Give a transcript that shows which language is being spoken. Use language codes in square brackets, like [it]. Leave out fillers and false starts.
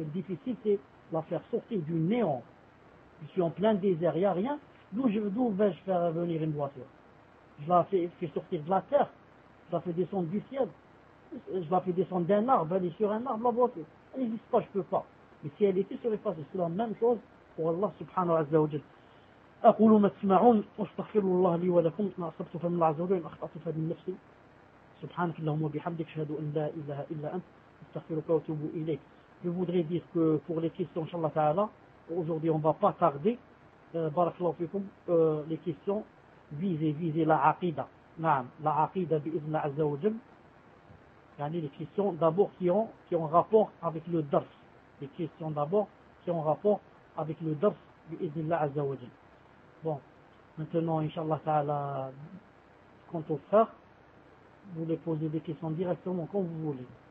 [fr] Mais le difficile, c'est la faire sortir du néant. Je suis en plein désert, il n'y a rien. D'où vais-je faire venir une voiture? Je la fais sortir de la terre, je la fais descendre du ciel, je la fais descendre d'un arbre, elle est sur un arbre, la voiture. Elle n'existe pas, je ne peux pas. Mais si elle était, serait facile. C'est la même chose pour Allah subhanahu wa ta'ala. [ar] أقول ما تسمعون أستغفر الله لي ولكم ما أصبت فمن الله عز وجل أخطأت فمن نفسي سبحانك اللهم وبحمدك أشهد أن لا إله إلا أنت أستغفرك وأتوب إليك. [fr] Je voudrais dire que pour les questions, inshallah ta'ala, aujourd'hui on va pas tarder. Barakallahu fikum. Les questions visez la aqida. [ar] Naam, la aqida بإذن الله عز وجل. [fr] يعني les questions d'abord qui ont rapport avec le dars. Les questions d'abord qui ont rapport avec le dars [ar] بإذن الله عز وجل. [fr] Bon, maintenant, Inch'Allah Ta'ala, quant aux frères, vous les posez des questions directement comme vous voulez.